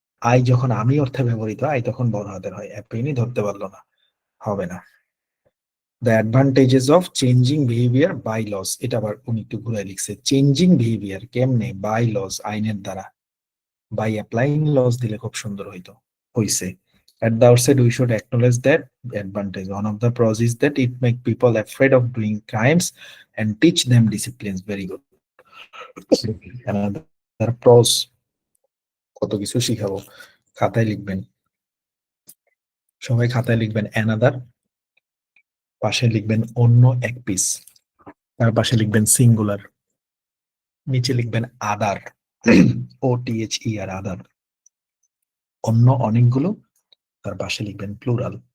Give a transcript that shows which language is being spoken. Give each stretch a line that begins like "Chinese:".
Bangla: I যখন আমি অর্থে ব্যবহৃত আই তখন বড় হাতের হয়, অ্যাপ্রিনি ধরতে পারলো না, হবে না।
English: the advantages of changing behaviour by laws,
Bangla: এটা আবার উনি একটু ঘুরে লিখছে, চেঞ্জিং বিহেভিয়ার কেমনে, বাই লস, আইনের দ্বারা। বাই অ্যাপ্লাইং লস দিলে খুব সুন্দর হইতো, হইছে।
English: At the outset, we should acknowledge that advantage. One of the pros is that it make people afraid of doing crimes and teach them disciplines. Very good.
Bangla: Another প্রস কত কিছু শিখাবো, খাতায় লিখবেন, সবাই খাতায় লিখবেন অ্যানাদার, পাশে লিখবেন অন্য এক পিস, তার পাশে লিখবেন সিঙ্গুলার, নিচে লিখবেন আদার, OTHER আদার, অন্য অনেকগুলো, তার পাশে লিখবেন প্লুরাল।